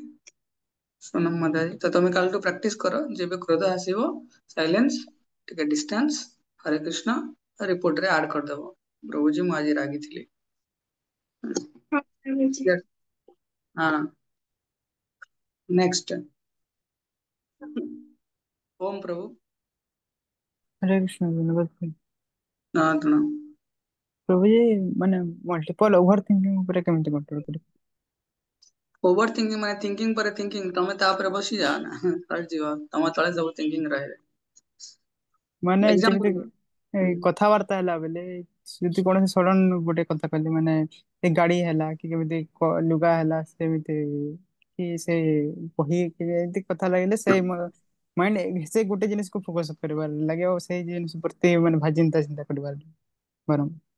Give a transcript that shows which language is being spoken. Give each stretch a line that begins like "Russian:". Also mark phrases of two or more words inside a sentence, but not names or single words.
Odia: ସୋନମ ମାତାଜି, ତ ତମେ କାଲିଠୁ ପ୍ରାକ୍ଟିସ କର, ଯେବେ କ୍ରୋଧ ଆସିବ ସାଇଲେନ୍ସ, ଟିକେ ଡିଷ୍ଟାନ୍ସ, ହରେ କୃଷ୍ଣ, ରିପୋର୍ଟରେ ଆଡ କରିଦବ, ପ୍ରଭୁଜୀ ମୁଁ ଆଜି ରାଗିଥିଲି। ହଁ ବୁଝି। ହଁ, ନେକ୍ସଟ ଓम ପ୍ରଭୁ।
Hindi: हरे कृष्ण धन्यवाद भाई।
Odia: ହଁ ତୁଣ
Hindi: प्रभु जी
Odia: ମାନେ
English: multiple over thinking
Odia: ଉପରେ କେମିତି କଣ୍ଟ୍ରୋଲ କରିବ?
English: over thinking
Odia: ମାନେ ଥିଙ୍କିଂ ପରେ ଥିଙ୍କିଂ, ତମେ ତା ଉପରେ ବସିଯାଅ ନା, ସରିଯିବ, ତମ ତଳେ ସବୁ ଥିଙ୍କିଂ ରହିବେ। ମାନେ ଯେମିତି ଏକ୍ସାମ୍ପଲ କଥାବାର୍ତ୍ତା ହେଲା ବେଲେ ଯଦି କୌଣସି ସଡନ ଗୋଟେ କଥା କହିଲେ, ମାନେ ଏ ଗାଡି ହେଲା କି କେମିତି ଲୁଗା ହେଲା, ସେମିତି କି ସେ ବହି କି ଏମିତି କଥା ଲାଗିଲେ ସେଇ ମାଇଣ୍ଡ ସେ ଗୋଟେ ଜିନିଷକୁ ଫୋକସ କରିବାର ଲାଗେ, ଆଉ ସେଇ ଜିନିଷ ପ୍ରତି ମାନେ ଚିନ୍ତା ଚିନ୍ତା କରିବାର ବରଂ